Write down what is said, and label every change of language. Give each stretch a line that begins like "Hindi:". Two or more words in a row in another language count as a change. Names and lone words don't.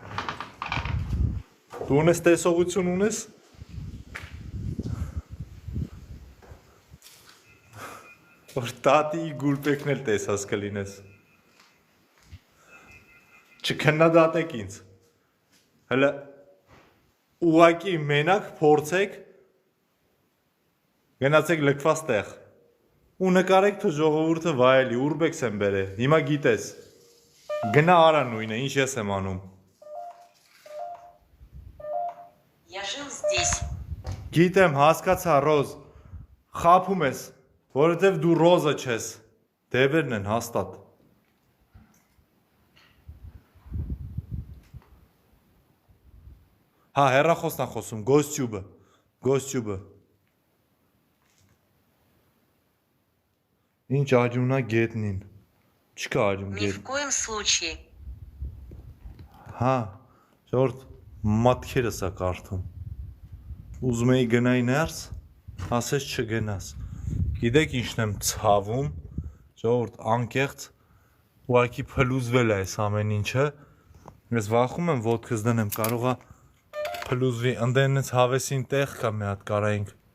Armenian: Դու ունես տեսողություն ունես։ Որ տատի գուլպեքն էլ տեսած կլինես։ Չքննադատեք ինձ։ Հələ ուղակի մենակ փորձեք գնացեք լքված տեղ ու նկարեք թե ժողովուրդը վայելի ուրբեքս եմ բերել։ Հիմա գիտես։ Գնա արա նույնը, ինչ ես եմ անում։
Russian: Я жил здесь.
Armenian: Գիտեմ, հասկացա, Ռոզ։ Խափում ես, որովհետև դու Ռոզը չես։ Դևերն են հաստատ։ Հա, հեռախոսն է խոսում, GhostTube-ը։ Ինչ աջունա գետնին։ Չկա աջուն
Russian: Ни в
Armenian: գետ։
Russian: коем случае.
Armenian: Հա, ժողովուրդ մատքերս է կարդում։ Ուզում էի գնայի ներս, ասես չգնաս։ Գիտեք ինչն եմ ցավում, ժողովուրդ անկեղծ ուղղակի փլուզվել է այս ամեն ինչը։ Ես վախում եմ ոտքս դնեմ, կարող է փլուզվի, ընդենից հավեսին տեղ կա մի հատ կարայինք։